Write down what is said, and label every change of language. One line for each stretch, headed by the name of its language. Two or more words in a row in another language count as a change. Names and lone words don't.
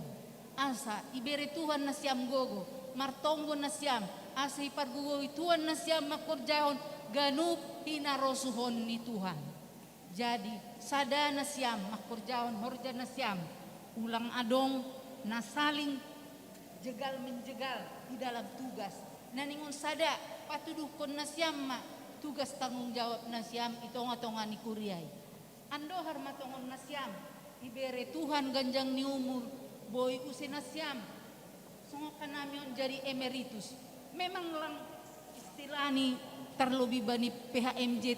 Batak Simalungun: Asa ibere Tuhan nasiam gogo, martonggo nasiam, asa ipargogo Tuhan nasiam makorjahon ganup hinarosuhon ni Tuhan. Jadi sada nasiam makorjahon horja nasiam ulang adong na
Indonesian: saling jegal menjegal di dalam tugas.
Batak Simalungun: Naningon sada patudukon nasiam ma
Indonesian: tugas tanggung jawab
Batak Simalungun: nasiam itonga-tonga ni kuriay. Ando harmatongon nasiam ibere Tuhan ganjang ni umur boy usin nasiam. Songokan namin jadi emeritus. Memang lang istilah ni terlebih bani PHMJ.